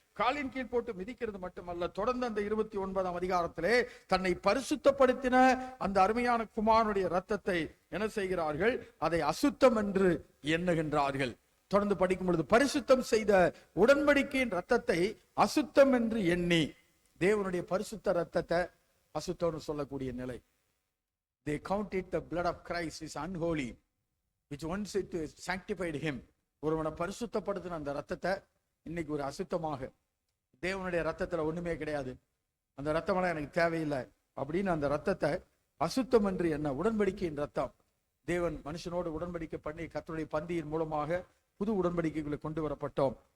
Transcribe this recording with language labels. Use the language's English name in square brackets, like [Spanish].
[Tamil] காலின் கீழ் போட்டு மிதிக்கிறது மட்டுமல்ல, தொடர்ந்து அந்த 29ஆம் அதிகாரத்திலே தன்னை பரிசுத்தப்படுத்தின அந்த அருமையான குமாரனுடைய ரத்தத்தை என்ன செய்கிறார்கள்? அதை அசுத்தம் என்று எண்ணுகின்றார்கள். தொடர்ந்து படிக்கும் பொழுது, பரிசுத்தம் செய்த உடன்படிக்கையின் ரத்தத்தை அசுத்தம் என்று எண்ணி, தேவனுடைய பரிசுத்த ரத்தத்தை அசுத்தம்னு சொல்லக்கூடிய நிலை. [English] They counted the blood of Christ is unholy, which once it sanctified him. [Tamil] ஒருவனை பரிசுத்தப்படுத்தின அந்த ரத்தத்தை இன்னைக்கு ஒரு அசுத்தமாக, தேவனுடைய ரத்தத்துல ஒண்ணுமே கிடையாது, அந்த ரத்தமெல்லாம் எனக்கு தேவையில்லை அப்படின்னு அந்த ரத்தத்தை அசுத்தம் என்று என்ன. உடன்படிக்கையின் ரத்தம், தேவன் மனுஷனோடு உடன்படிக்கை பண்ணி கர்த்தருடைய பந்தியின் மூலமாக புது உடன்படிக்கைகளை கொண்டு வரப்பட்டோம்.